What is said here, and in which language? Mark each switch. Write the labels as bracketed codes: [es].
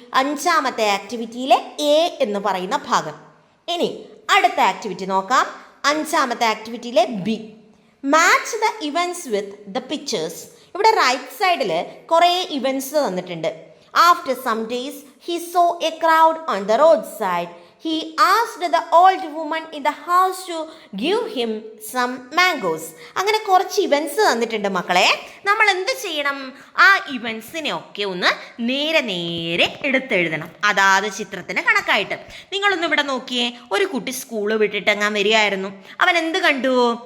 [ml] 5ാമത്തെ ആക്ടിവിറ്റിയിലെ A എന്ന് പറയുന്ന ഭാഗം. ഇനി അടുത്ത ആക്ടിവിറ്റി നോക്കാം. 5ാമത്തെ ആക്ടിവിറ്റിയിലെ B. [en] Match the events with the pictures. [ml] ഇവിടെ റൈറ്റ് സൈഡിൽ കുറേ ഇവൻറ്റ്സ് തന്നിട്ടുണ്ട്. [en] After some days he saw a crowd on the road side. He asked the old woman in the house to give him some mangoes. [ml] അങ്ങനെ കുറച്ച് events തന്നിട്ടുണ്ട് മക്കളെ. നമ്മൾ എന്ത് ചെയ്യണം? ആ ഇവൻറ്റ്സിനെ ഒക്കെ ഒന്ന് നേരെ എടുത്തെഴുതണം, അതാത് ചിത്രത്തിന് കണക്കായിട്ട്. നിങ്ങളൊന്ന് ഇവിടെ നോക്കിയേ. ഒരു കുട്ടി സ്കൂൾ വിട്ടിട്ട് അങ്ങ് വരികയായിരുന്നു. അവൻ എന്ത് കണ്ടു?